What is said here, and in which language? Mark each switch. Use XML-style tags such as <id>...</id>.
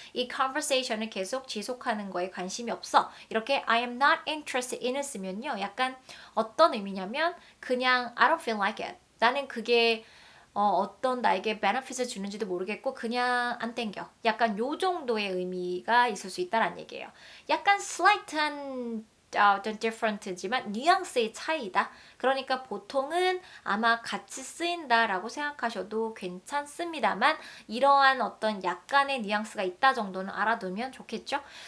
<ko>이 conversation을 계속 지속하는 거에 관심이 없어. 이렇게</ko> <en>I am not interested in</en> <ko>을 쓰면요. 약간 어떤 의미냐면 그냥</ko> <en>I don't feel like it.</en> <ko>나는 그게 어떤 나에게 베네핏을 주는지도 모르겠고 그냥 안 땡겨. 약간 요 정도의 의미가 있을 수 있다는 얘기예요. 약간 slight한 좀 different지만 뉘앙스의 차이다. 그러니까 보통은 아마 같이 쓰인다라고 생각하셔도 괜찮습니다만 이러한 어떤 약간의 뉘앙스가 있다 정도는 알아두면 좋겠죠.</ko>